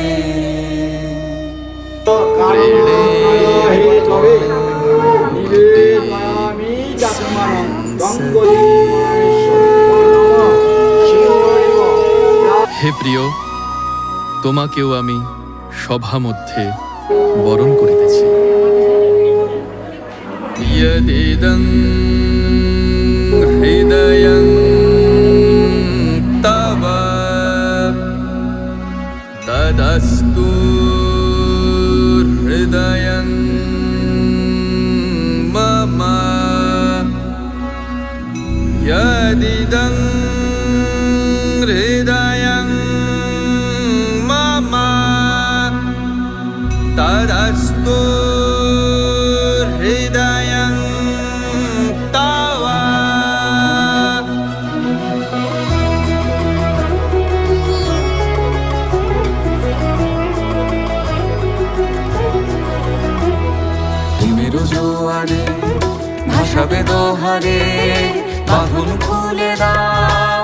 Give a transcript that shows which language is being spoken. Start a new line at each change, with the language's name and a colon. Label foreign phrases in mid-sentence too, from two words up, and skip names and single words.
Bangla: হে প্রিয়, তোমাকেও আমি সভা মধ্যে বরণ করিতেছি।
Sanskrit: यदिदं हृदयं तव तदस्तु हृदयं मम यदिदं हृदयं मम तदस्तु हृदयं तव
Bangla: তিমির জোয়ারে ভাসাবে দোহারে বাঁধন খুলে দাও